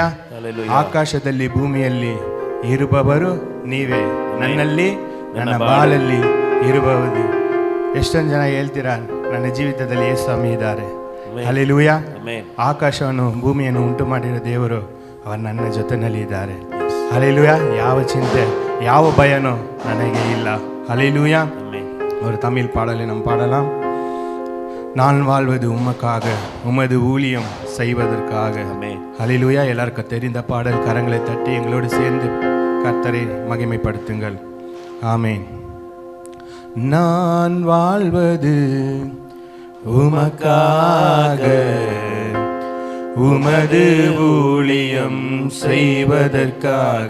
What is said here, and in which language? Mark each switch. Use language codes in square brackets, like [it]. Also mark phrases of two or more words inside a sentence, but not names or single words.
[kn] ಆಕಾಶದಲ್ಲಿ ಭೂಮಿಯಲ್ಲಿ ಇರುವವರು ನೀವೇ, ನನ್ನಲ್ಲಿ ನನ್ನ ಬಾಳಲ್ಲಿ ಇರುವವರು. ಎಷ್ಟೊಂದು ಜನ ಹೇಳ್ತೀರಾ ನನ್ನ ಜೀವಿತದಲ್ಲಿ ಯೇಸು ಸ್ವಾಮಿ ಇದ್ದಾರೆ. ಹಾಲೆಲೂಯಾ. ಆಕಾಶವನ್ನು ಭೂಮಿಯನ್ನು ಉಂಟು ಮಾಡಿರೋ ದೇವರು ಅವರು ನನ್ನ ಜೊತೆನಲ್ಲಿ ಇದ್ದಾರೆ. ಹಾಲೆಲೂಯಾ. ಯಾವ ಚಿಂತೆ ಯಾವ ಭಯನೂ ನನಗೆ ಇಲ್ಲ. ಹಾಲೆಲೂயா. [ta] ஒரு தமிழ் பாடலை நாம் பாடலாம். நான் வாழ்வது உமக்காக, உமது ஊழியம் செய்வதற்காக. ஹல்லேலூயா. எல்லாருக்கும் தெரிந்த பாடல். கரங்களை தட்டி எங்களோடு சேர்ந்து கர்த்தரை மகிமைப்படுத்துங்கள். ஆமென். நான் வாழ்வது உமக்காக, உமது ஊழியம் செய்வதற்காக.